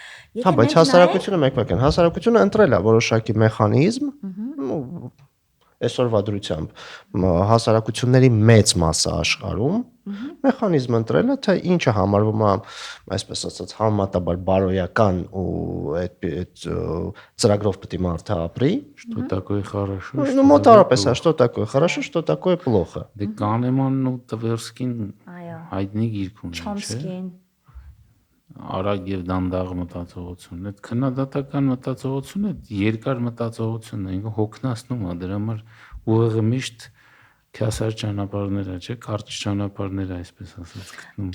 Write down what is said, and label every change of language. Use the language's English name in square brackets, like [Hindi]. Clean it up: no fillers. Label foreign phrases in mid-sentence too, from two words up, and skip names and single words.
[Armenian] Հա, բայց հասարակությունը մեկ-մեկ են, հասարակությունը ընտրել է որոշակի մեխանիզմ, այսօրվա դրությամբ հասարակությունների մեծ մասը աշխարհում մեխանիզմ ընտրել է, թե ինչը համարվում է, այսպես ասած, համեմատաբար բարոյական ու այդ ծրագրով պետք է մարդը ապրի, [Russian] что такое хорошо, [Armenian] ну մոտարապես է, [Russian] что такое хорошо, что такое плохо։ [Armenian] Դե Կանեմանն ու Տվերսկին հայտնի գիրք ունեն, չէ՞։ Չոմսկին։ Արագ եւ դանդաղ մտածողություն։ Այդ քննադատական մտածողությունը, երկար մտածողությունն է, ինքը հոգնածնում է, դրա համար ուղեղը միշտ քյասար ճանապարհներ է, չէ՞, կարճ ճանապարհներ է, այսպես ասած գտնում։